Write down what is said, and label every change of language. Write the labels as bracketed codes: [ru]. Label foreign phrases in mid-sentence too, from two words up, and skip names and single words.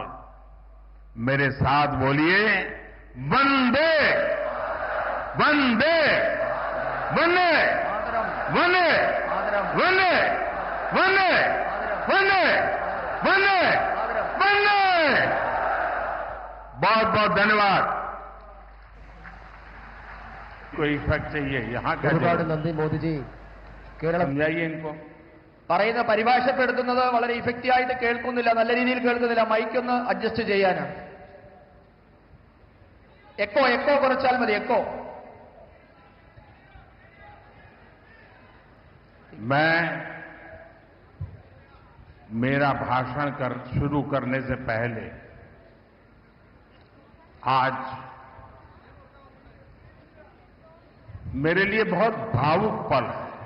[hi] मेरे साथ बोलिए, वंदे वंदे वंदे वंदे वंदे वंदे वंदे वंदे वंदे। बहुत बहुत धन्यवाद। कोई इफेक्ट चाहिए यहाँ का? [ml] ഒരുപാട് നന്ദി മോദിജി. കേരളം [hi] समझाइए इनको। [ml] പറയുന്ന പരിഭാഷപ്പെടുത്തുന്നത് വളരെ ഇഫക്റ്റീവായിട്ട് കേൾക്കുന്നില്ല, നല്ല രീതിയിൽ കേൾക്കുന്നില്ല. മൈക്കൊന്ന് അഡ്ജസ്റ്റ് ചെയ്യാനാണ്. എക്കോ കുറച്ചാൽ മതി. എക്കോ. [hi] मैं मेरा भाषण शुरू करने से पहले आज मेरे लिए बहुत भावुक पल है।